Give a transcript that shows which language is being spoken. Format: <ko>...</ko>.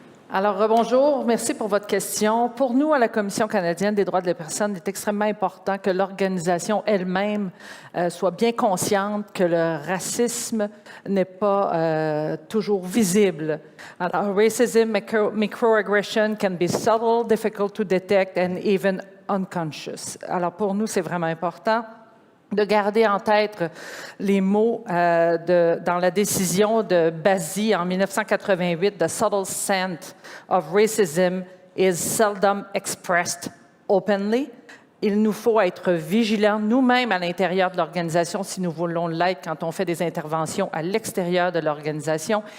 <fr>Alors, bonjour, merci pour votre question. Pour nous, à la Commission canadienne des droits de la personne, il est extrêmement important que l'organisation elle-même soit bien consciente que le racisme n'est pas toujours visible.</fr> <en>Alors, racism, microaggression can be subtle, difficult to detect, and even unconscious.</en> <fr>Alors, pour nous, c'est vraiment important de garder en tête les mots dans la décision de Bassi en 1988, «</fr> <en>The subtle scent of racism is seldom expressed openly ».</en> <fr>Il nous faut être vigilants nous-mêmes à l'intérieur de l'organisation si nous voulons l'être quand on fait des interventions à l'extérieur de l'organisation.</fr>